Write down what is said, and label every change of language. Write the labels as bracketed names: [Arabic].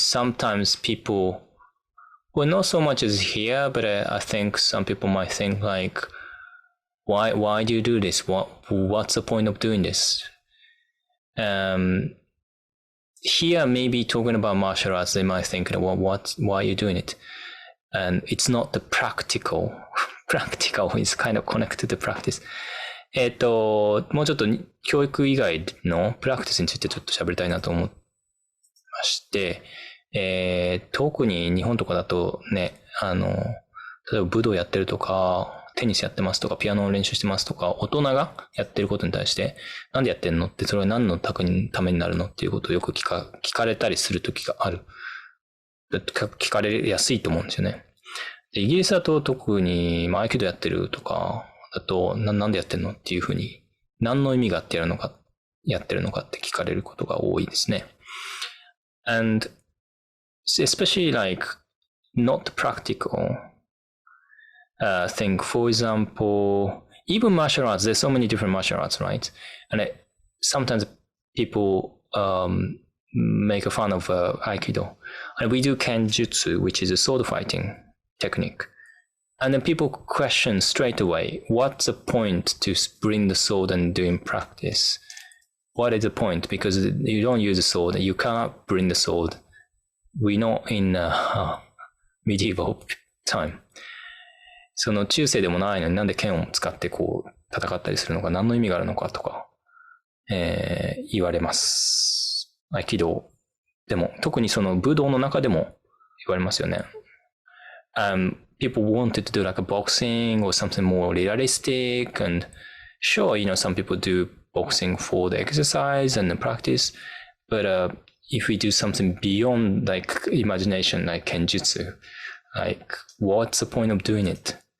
[English] Sometimes people, well, not so much as here, but I think some people might think like, why do you do this? What's the point of doing this? Here, maybe talking about martial arts, they might think, well, why are you doing it? And it's not the practical. Practical is kind of connected to practice. [Japanese] もうちょっと教育以外のプラクティスについてちょっと喋りたいなと思いまして、特に日本とかだとね、例えば武道やってるとか、テニスやってますとか、ピアノを練習してますとか、大人がやってることに対して、なんでやってんのって、それは何のためになるのっていうことをよく聞かれたりするときがある。聞かれやすいと思うんですよね。で、イギリスだと特に、合気道やってるとか、だと、なんでやってんのっていうふうに、何の意味があってやってるのかって聞かれることが多いですね。 [English] And especially like not practical thing. For example, even martial arts, there's so many different martial arts, right? And sometimes people make fun of Aikido. And we do Kenjutsu, which is a sword fighting technique. And then people question straight away, what's the point to bring the sword and do in practice? What is the point? Because you don't use a sword, you cannot bring the sword. We know in medieval time. [Japanese] その中世でもないのになんで剣を使ってこう戦ったりするのか、何の意味があるのかとか、言われます。合気道でも、特にその武道の中でも言われますよね。 [English] People wanted to do like a boxing or something more realistic, and sure, some people do boxing for the exercise and the practice, but if we do something beyond like imagination, like kenjutsu, like what's the point of doing it?